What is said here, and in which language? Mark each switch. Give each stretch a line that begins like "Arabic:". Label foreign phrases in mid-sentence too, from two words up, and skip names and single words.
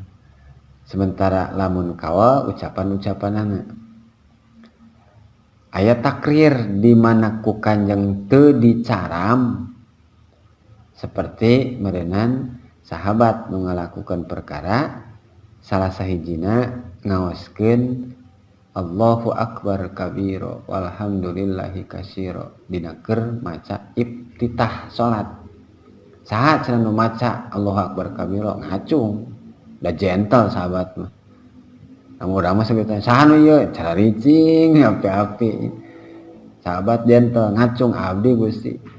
Sundanese: Sementara lamun kawa ucapan-ucapanana aya takrir di mana ku Kanjeng teu dicaram, seperti meureunnan sahabat nu ngalakukeun perkara salah sahijina ngaoskeun
Arabic: الله أكبر كبيرا والحمد لله كثيرا
Sundanese: dina keur maca iftitah salat. Saha cenah nu maca
Arabic: الله أكبر كبيرا
Sundanese: ngacung, da gentle sahabat mah. Lamun urang mah sabetan saha nu ieu cara ricing api-api. Sahabat gentle ngacung abdi Gusti.